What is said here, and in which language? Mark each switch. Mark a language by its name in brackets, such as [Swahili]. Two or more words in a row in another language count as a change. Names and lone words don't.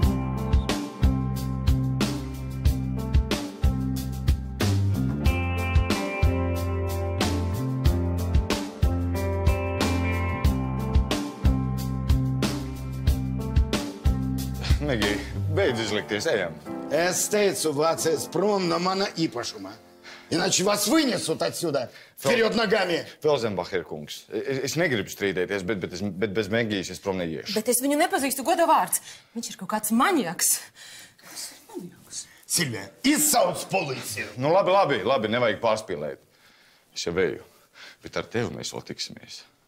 [Latvian] Megija, beidz izlikties, ejam. Es teicu, vācies prom no mana īpašumā. [Russian] Иначе вас вынесут отсюда, вперед ногами. [Latvian] Felsenbachera kungs, es negribu strīdēties, bet bez Megijas es prom neiešu. Bet es viņu nepazīstu, goda vārds. Viņš ir kaut kāds maņaks. Kas ir maņaks? Silvija, izsauc policiju. Nu, labi, nevajag pārspīlēt. Es jau eju, bet ar tevi mēs vēl tiksimies.